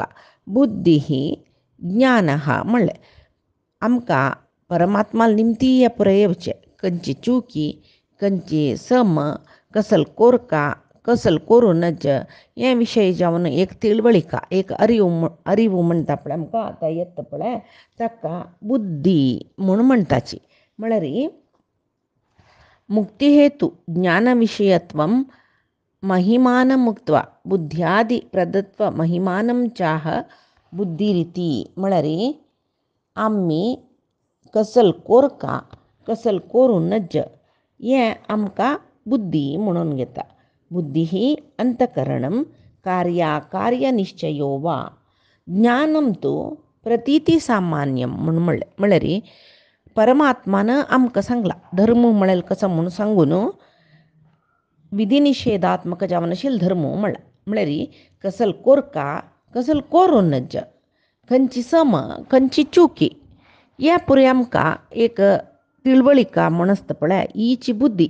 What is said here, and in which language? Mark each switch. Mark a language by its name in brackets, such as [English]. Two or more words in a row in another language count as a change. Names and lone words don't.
[Konkani] बुद्धी ही ज्ञान हा म्हणलें आमकां परमात्माला निमती हे पुरे येवचें खंयची चुकी खंयची सम कसल कोरका कसल करूनच हे विशयी जावन एक तिळवळिका एक अरिवू म्हणटा पळय आमकां आतां येता पळय ताका बुद्धी म्हूण म्हणटाची. [Sanskrit] म्हळ्यार मुक्तिहेतु ज्ञानविषयत्वं महिमानं मुक्त्वा बुद्ध्यादि प्रदत्व महिमानं चाह बुद्धिरिती. [Konkani] म्हळ्यार आम्ही कसल कोरका कसल करूनच हें आमकां बुद्धी म्हणून घेता. बुद्धी ही [Sanskrit] अंतकरणं कार्याकार्यनिश्चयो वा ज्ञानं तु प्रतीतिसामान्यं [Konkani] म्हणून म्हळ्यार परमात्मानं आमकां सांगला धर्म म्हळ्यार कसो म्हणून सांगून विधिनिषेधात्मक जावनाशील धर्म म्हणला. म्हळ्यार कसल कोरका कसल करूनच खंयची सम खंयची चुकी ह्या पुरे आमकां एक तिळवळिका म्हण आसता पळय हीची बुद्धी.